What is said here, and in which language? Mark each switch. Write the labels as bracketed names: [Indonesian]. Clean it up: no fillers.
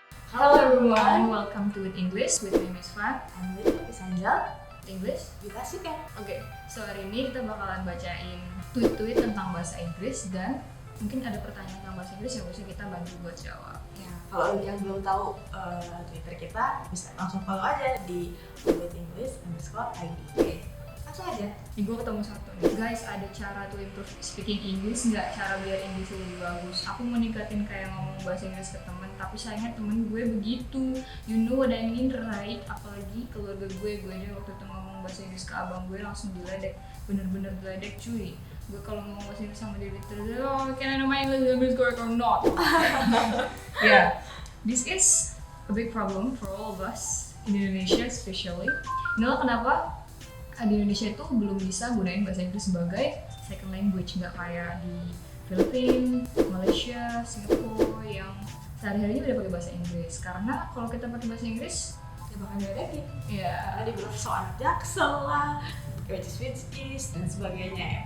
[English] Hello everyone, welcome to With English with me Miss Fan. I'm with Angel. English? [Indonesian] Juga sih kan. Oke, so hari ini kita bakalan bacain tweet-tweet tentang bahasa Inggris dan mungkin ada pertanyaan tentang bahasa Inggris yang bisa kita bantu buat jawab. Ya, kalau yang belum tahu Twitter kita bisa langsung follow aja di @english_id. Langsung aja. Nih gue ketemu satu nih, guys ada cara [English] to improve speaking English [Indonesian] nggak? Cara biar English lebih bagus. Aku mau ningkatin kayak ngomong bahasa Inggris ke temen, tapi sayangnya temen gue begitu. [English] You know what I mean, right? [Indonesian] Apalagi keluarga gue aja waktu itu ngomong bahasa Inggris ke abang gue langsung diledek, bener-bener diledek cuy. Gue kalau ngomong bahasa Inggris sama dia terus, oh [English] can I know my English correct or not? Yeah, this is a big problem for all of us in Indonesia especially. [Indonesian] Inilah kenapa di Indonesia itu belum bisa gunain bahasa Inggris sebagai second language, nggak kayak di Filipina, Malaysia, Singapura yang sehari-harinya udah pakai bahasa Inggris. Karena kalau kita pakai bahasa Inggris, Ya bakal diledekin. ya Karena dibilang so anak jaksel lah, [English] which is [Indonesian] dan sebagainya ya.